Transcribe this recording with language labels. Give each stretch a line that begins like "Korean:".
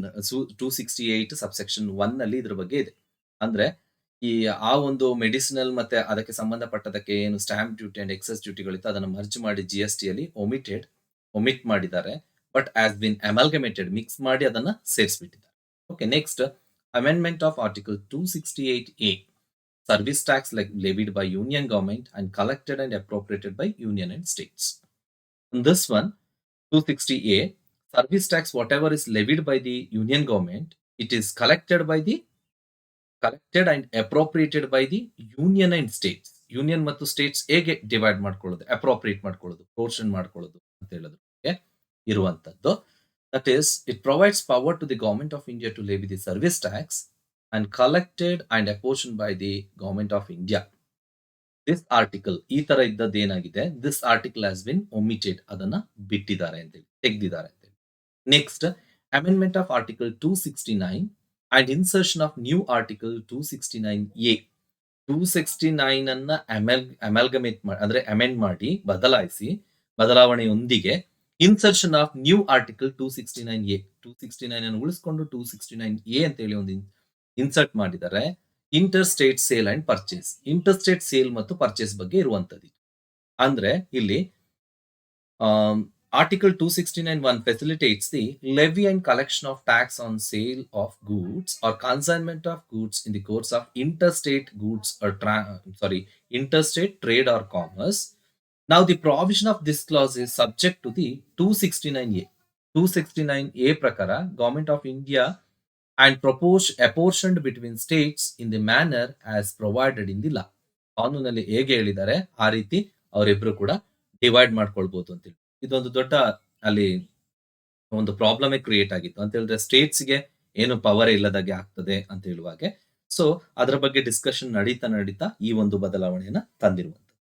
Kannada: 268 subsection 1 ನಲ್ಲಿ ಇದ್ರ ಬಗ್ಗೆ ಇದೆ. ಅಂದ್ರೆ ಈ ಆ ಒಂದು ಮೆಡಿಸಿನಲ್ ಮತ್ತೆ ಅದಕ್ಕೆ ಸಂಬಂಧಪಟ್ಟದಕ್ಕೆ ಏನು ಸ್ಟಾಂಪ್ ಡ್ಯೂಟಿ ಅಂಡ್ ಎಕ್ಸೈಸ್ ಡ್ಯೂಟಿಗಳಿತ್ತು ಅದನ್ನ ಮರ್ಜ್ ಮಾಡಿ GST ಅಲ್ಲಿ ಒಮಿಟ್ ಮಾಡಿದ್ದಾರೆ.
English: but as been amalgamated,
Kannada: mix ಮಾಡಿ ಅದನ್ನ ಸೇರಿಸ್ಬಿಟ್ಟಿದ್ದಾರೆ.
English: Okay, next amendment of article 268A service tax like levied by union government and collected and appropriated by union and states. In this one, 260A, service tax whatever is levied by the union government, it is collected and appropriated by the union and states.
Kannada: Union ಮತ್ತು States ಹೇಗೆ divide ಮಾಡ್ಕೊಳ್ಳೋದು, appropriate ಮಾಡ್ಕೊಳ್ಳೋದು, portion ಮಾಡ್ಕೊಳ್ಳೋದು ಅಂತ ಹೇಳೋದು ಇರುವಂತದ್ದು.
English: That is it provides power to the government of India to levy the service tax and collected and apportioned by the government of India. This article
Kannada: ಈ ತರ ಇದ್ದದ್ದು ಏನಾಗಿದೆ,
English: this article has been omitted,
Kannada: ಅದನ್ನ ಬಿಟ್ಟಿದ್ದಾರೆ ಅಂತ ಹೇಳಿ, ತೆಗೆದಿದ್ದಾರೆ ಅಂತ ಹೇಳಿ.
English: Next amendment of article 269 and insertion of new article 269A.
Kannada: 269 ಅನ್ನ ಅಮೆಲ್ಗಮೇಟ್ ಅಂದ್ರೆ ಅಮೆಂಡ್ ಮಾಡಿ ಬದಲಾವಣೆಯೊಂದಿಗೆ
English: insertion of new article
Kannada: 269A. 269 ಅನ್ನು ಉಳಿಸ್ಕೊಂಡು 269A ಅಂತ ಹೇಳಿ ಒಂದು ಇನ್ಸರ್ಟ್ ಮಾಡಿದ್ದಾರೆ.
English: Inter state sale and purchase.
Kannada: Inter state sale ಮತ್ತು ಪರ್ಚೇಸ್ ಬಗ್ಗೆ ಇರುವಂತದ್ದು. ಅಂದ್ರೆ ಇಲ್ಲಿ
English: Article 269(1) facilitates the levy and collection of tax on sale of goods or consignment of goods in the course of interstate goods or interstate trade or commerce. Now, the provision of this clause is subject to the 269A. 269A prakara, Government of India and apportioned between states in the manner as provided in the law.
Kannada: ಕಾನೂನಲ್ಲಿ ಹೇಗೆ ಹೇಳಿದ್ದಾರೆ ಆ ರೀತಿ ಅವರಿಬ್ರು ಕೂಡ divide ಮಾಡ್ಕೊಳ್ಬಹುದು ಅಂತ ಹೇಳಿ. ಇದೊಂದು ದೊಡ್ಡ ಅಲ್ಲಿ ಒಂದು ಪ್ರಾಬ್ಲಮ್ ಕ್ರಿಯೇಟ್ ಆಗಿತ್ತು ಅಂತ ಹೇಳಿದ್ರೆ ಸ್ಟೇಟ್ಸ್ಗೆ ಏನು ಪವರ್ ಇಲ್ಲದಾಗೆ ಆಗ್ತದೆ ಅಂತ ಹೇಳುವಾಗೆ. ಸೊ ಅದರ ಬಗ್ಗೆ ಡಿಸ್ಕಷನ್ ನಡೀತಾ ಈ ಒಂದು ಬದಲಾವಣೆಯನ್ನ ತಂದಿರುವಂತ.